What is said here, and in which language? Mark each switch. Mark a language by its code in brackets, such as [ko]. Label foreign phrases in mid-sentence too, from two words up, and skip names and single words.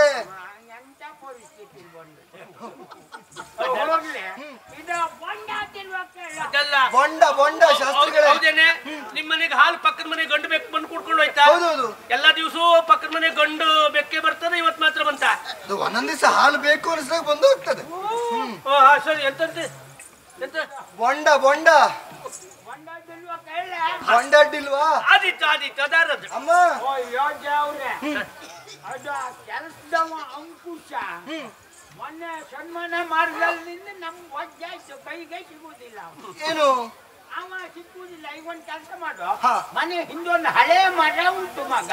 [kn] ಎಂತ ಪರಿಸ್ಥಿತಿ ಬಂದು ಹೋಗ್ಲಿ. ಇದು ಬೊಂಡ ತಿನ್ನುವ ಕೇಳ. ಅದಲ್ಲ. ಬೊಂಡ ಬೊಂಡ ಶಾಸ್ತ್ರಿಗಳೇ. ಹೌದೇನೆ? ನಿಮ್ ಮನೆಗೆ ಹಾಲು ಪಕ್ಕದ ಮನೆ ಗಂಡು ಬೆಕ್ಕು ಬಂದು ಕುಡ್ಕೊಂಡು ಹೋಯ್ತಾ? ಹೌದೌದು. ಎಲ್ಲಾ ದಿವಸವೂ ಪಕ್ಕದ ಮನೆ ಗಂಡು ಬೆಕ್ಕೆ ಬರ್ತದೆ, ಇವತ್ ಮಾತ್ರ ಬಂತ? ಅದು ಒಂದೊಂದ್ ದಿವಸ ಹಾಲು ಬೇಕು ಅನಿಸಿದಾಗ ಬಂದು ಹೋಗ್ತದೆ. ಸರಿ. ಎಂತಂತೆ? ಎಂತ ಬೊಂಡ ಬೊಂಡ ಬೊಂಡ ತಿನ್ನುವ ಕೇಳ. ಬೊಂಡ ಅಡ್ಡಿಲ್ವಾ? ಆದಿತ್ತು ಅದಾರದು. ಅಮ್ಮ ಅಯ್ಯೋ ದೇವ್ರೆ, ಅದು ಆ ಕೆಲಸದವ ಅಂಕುಶ ಮೊನ್ನೆ ಸನ್ಮಾನ ಮಾರ್ಗದಿಂದ ನಮ್ ವಜ್ಜಾಯ್ತು, ಕೈಗೆ ಸಿಗುವುದಿಲ್ಲ. ಏನು? ಅವ ಸಿಕ್ಕುವುದಿಲ್ಲ. ಈಗ ಒಂದು ಕೆಲಸ ಮಾಡು, ಹಾ. ಮನೆ ಹಿಂದೊಂದು ಹಳೆ ಮರ ಉಂಟು ಮಗ.